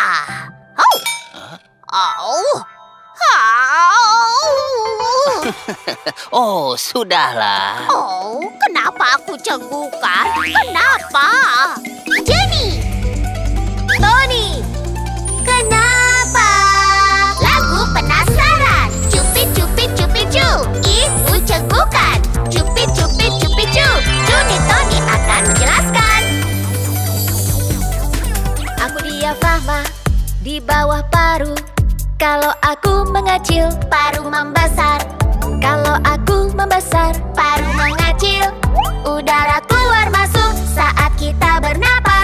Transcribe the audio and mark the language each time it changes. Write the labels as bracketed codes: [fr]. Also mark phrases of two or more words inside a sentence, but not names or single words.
[id] Oh, sudahlah. Kenapa aku cenggukan? Kenapa? Jenny! Tony! Kenapa? Lagu penasaran. Cupit, cupit, cupit, cup. Ibu cenggukan. Cupit, cupit, cupit, cup. Johnny Tony akan menjelaskan. Aku diafragma di bawah paru. Kalau aku mengecil, paru membesar. Kalau aku membesar, paru mengecil. Udara keluar masuk saat kita bernapas.